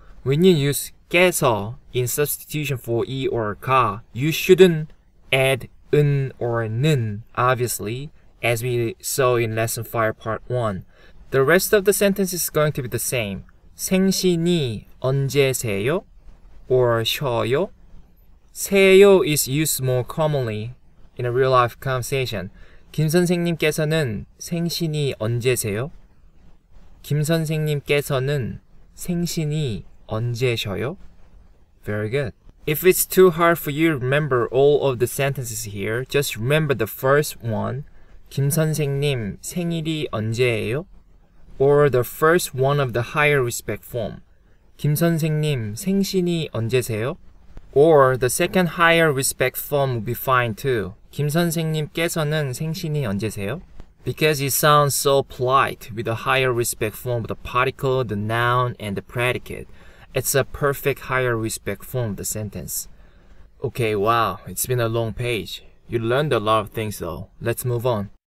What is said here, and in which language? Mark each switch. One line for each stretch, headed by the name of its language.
English: When you use 께서 in substitution for 이 or 가, you shouldn't add 은 or 는, obviously, as we saw in lesson 5 part 1. The rest of the sentence is going to be the same.
Korean: 생신이 언제세요? Or 셔요?
English: 세요 is used more commonly in a real life conversation.
Korean: 김 선생님께서는 생신이 언제세요? 김 선생님께서는 생신이 언제셔요?
English: Very good. If it's too hard for you to remember all of the sentences here, just remember the first one.
Korean: 김 선생님 생일이 언제예요?
English: Or the first one of the higher respect form.
Korean: 김 선생님 생신이 언제세요?
English: Or the second higher respect form would be fine too.
Korean: 김 선생님께서는 생신이 언제세요?
English: Because it sounds so polite with a higher respect form of the particle, the noun, and the predicate. It's a perfect higher respect form of the sentence. Okay, wow, it's been a long page. You learned a lot of things though. Let's move on.